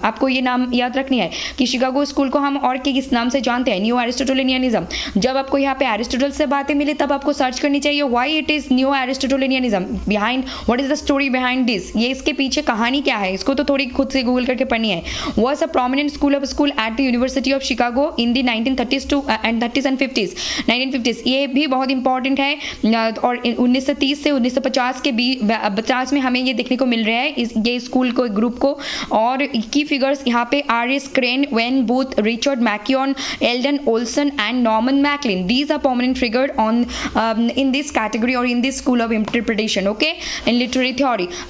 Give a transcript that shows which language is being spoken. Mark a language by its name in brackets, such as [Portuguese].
[Hindi] आपको ये नाम याद रखनी है कि शिकागो स्कूल को हम और किस नाम से जानते हैं, न्यू एरिस्टोटेलियनिज्म। जब आपको यहाँ पे एरिस्टोटल से बातें मिले तब आपको सर्च करनी चाहिए [English] why it is new Aristotelianism, behind what is the story behind this, [Hindi] ये इसके पीछे कहानी क्या है, इसको तो थोड़ी खुद से गूगल करके पढ़नी है। [English] was a prominent school at the University of Chicago in the 1930s and 1950s। [Hindi] ये भी बहुत इंपॉर्टेंट है और 1930 से 1950 के 50 में हमें ये देखने को मिल रहा है ये स्कूल को, ग्रुप को। और की फिगर्स यहाँ पे R.S. Crane, when booth, Richard मैकियन, Elden Olsen and Norman McLean. [English] These are permanent figure on in this category or in this school of interpretation, okay, in literary theory.